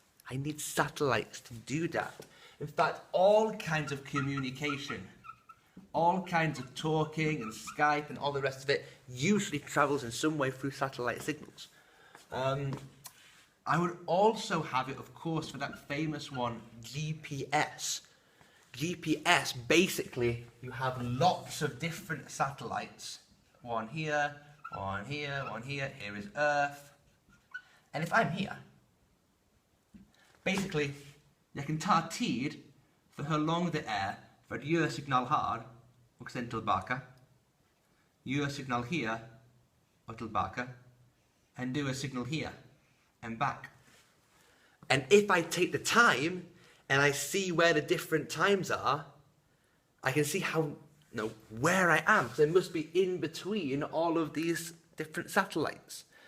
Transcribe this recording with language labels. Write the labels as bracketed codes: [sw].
[en] I need satellites to do that. In fact, all kinds of communication, all kinds of talking and Skype and all the rest of it usually travels in some way through satellite signals. I would also have it, of course, for that famous one, GPS. GPS, basically, you have lots of different satellites. One here, one here, one here. Here is Earth. And if I'm here, basically, [sv] jag kan ta tid för hur långt det är för att göra signal här och sen tillbaka. Göra signal här och tillbaka. [en] And do a signal here and back. And if I take the time and I see where the different times are, I can see where I am. So it must be in between all of these different satellites.